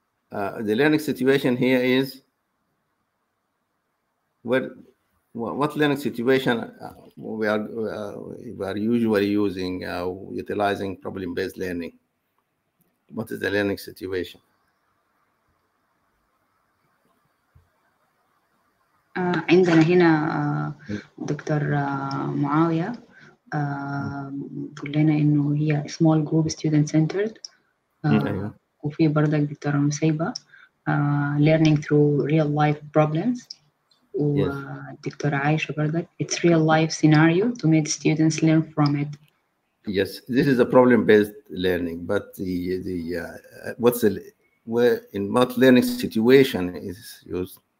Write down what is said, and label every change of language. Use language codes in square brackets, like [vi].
[en] The learning situation here is what learning situation we are usually using, utilizing problem-based learning. What is the learning situation? [ar] عندنا هنا دكتور معاوية بيقول لنا إنه هي [en] small group student centered. [ar] وفي برضك [en] دكتورة نسيبة learning through real life problems. [ar] ودكتورة عايشة برضك [en] it's real life scenario to make students learn from it. Yes, this is a problem-based learning, but in what learning situation is used?